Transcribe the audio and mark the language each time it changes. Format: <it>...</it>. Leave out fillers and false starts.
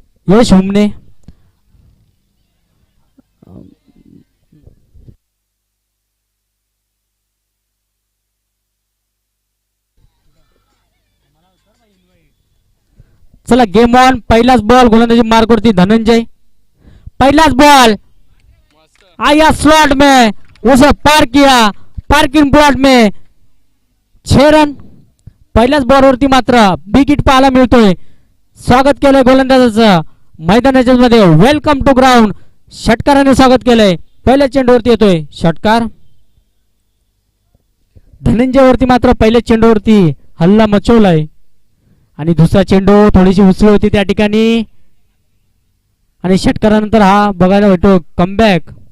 <mr>यश हुमने चला game on. पहिलाच ball गोलंदाजी मार्क वरती धनंजय.</mr> <hi>पहिलाच बॉल आया स्लॉट में उसे पार किया, पार्किंग प्लॉट में 6 रन.</hi> <mr>पहिल्याच बॉलवरती मात्र बिग हिट पाहायला मिळतोय. स्वागत केलंय गोलंदाजाचं मैदानाच्या मध्ये.</mr> <en>Welcome to ground.</en> <mr>षटकाराने स्वागत केलंय. पहिल्या चेंडूवरती येतोय षटकार. धनंजयवरती मात्र पहिल्या चेंडूवरती हल्ला मचवलाय आणि दुसरा चेंडू थोडीशी उसळी होती त्या ठिकाणी आणि षटकारानंतर हा बघायला भेटतो कमबॅक.</mr>